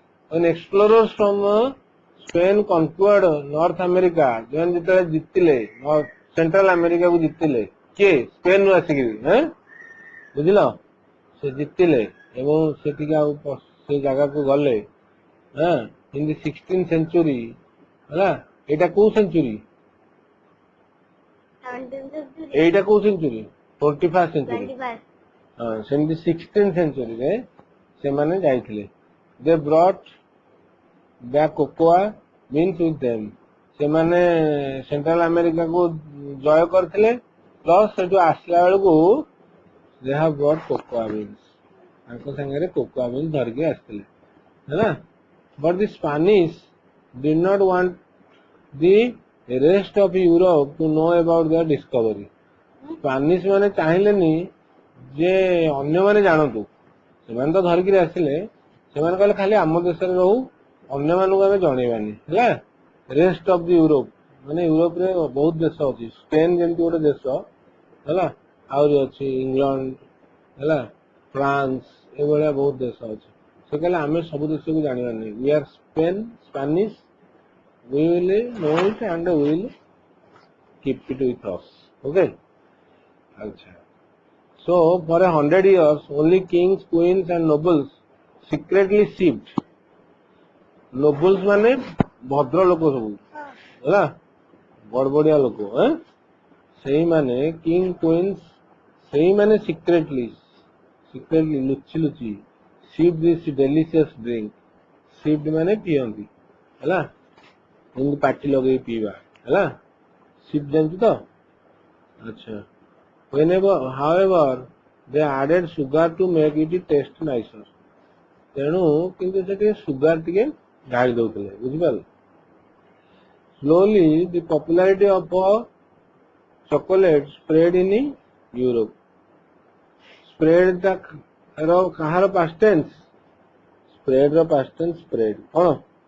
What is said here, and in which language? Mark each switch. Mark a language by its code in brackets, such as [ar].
[en] when explorers from Spain conquered North America, [or] ସେମାନେ ଯେତେବେଳେ ଜିତିଲେ ସେଣ୍ଟ୍ରାଲ ଆମେରିକା କୁ ଜିତିଲେ କିଏ ସ୍ପେନ ରୁ ଆସିକିରି ବୁଝିଲ ସେ ଜିତିଲେ ଏବଂ ସେଠିକି ଆଉ ସେ ଜାଗାକୁ ଗଲେ in the 16th century ହେଲା. ଏଇଟା କୋଉ ସେଞ୍ଚୁରୀ? ଏଇଟା କୋଉ ସେଞ୍ଚୁରୀ? [en] 21st century. [or] ସେମିତି 16th century ରେ ସେମାନେ ଯାଇଥିଲେ. [en] They brought back cocoa beans with them. [or] ସେମାନେ ସେଣ୍ଟ୍ରାଲ ଆମେରିକା କୁ ଜୟ କରିଥିଲେ ପ୍ଲସ୍ ସେଠୁ ଆସିଲା ବେଳକୁ [en] they have brought cocoa beans. [or] ତାଙ୍କ ସାଙ୍ଗରେ cocoa beans ଧରିକି ଆସିଥିଲେ ହେଲା. [en] But the Spanish did not want the rest of Europe to know about their discovery. [or] Spanish ମାନେ ଚାହିଁଲେନି ଯେ ଅନ୍ୟମାନେ ଜାଣନ୍ତୁ. ସେମାନେ ତ ଧରିକିରି ଆସିଲେ. ସେମାନେ କହିଲେ ଖାଲି ଆମ ଦେଶରେ ରହୁ ଅନ୍ୟମାନଙ୍କୁ ଆମେ ଜଣେଇବାନି ହେଲା. ରେଷ୍ଟ ଅଫ ଦି ୟୁରୋପ ମାନେ ୟୁରୋପରେ ବହୁତ ଦେଶ ଅଛି. ସ୍ପେନ ଯେମିତି ଗୋଟେ ଦେଶ ହେଲା. ଆହୁରି ଅଛି ଇଂଲଣ୍ଡ ହେଲା ଫ୍ରାନ୍ସ ଏଭଳିଆ ବହୁତ ଦେଶ ଅଛି. ସେ କହିଲେ ଆମେ ସବୁ ଦେଶକୁ ଜାଣିବାନି. [en] we are Spanish we will know it and we will keep it with us. Okay. अच्छा. So for 100 years only kings, queens and nobles secretly sipped. [or] Nobles ମାନେ ଭଦ୍ର ଲୋକ ସବୁ ହେଲା ବଡବଡିଆ ଲୋକ ସେଇମାନେ କିଙ୍ଗ କୁଇନ୍ସ ସେଇମାନେ ସିକ୍ରେଟଲି ଲୁଚି [en] sipped this delicious drink. [or] sipped ମାନେ ପିଅନ୍ତି ହେଲା. ଏମିତି ପାଟି ଲଗେଇ ପିଇବା ହେଲା. sipped ଜାଣିଛୁ ତ? ଆଚ୍ଛା. [en] however they added sugar to make it taste nicer. [or] ତେଣୁ କିନ୍ତୁ ସେ ଟିକେ ସୁଗାର ଟିକେ ଢାଳି ଦଉଥିଲେ ବୁଝିପାରିଲ. [en] slowly the popularity of chocolate spread in Europe. [or] spread କାହାର past tense? spread ର past tense spread କଣ?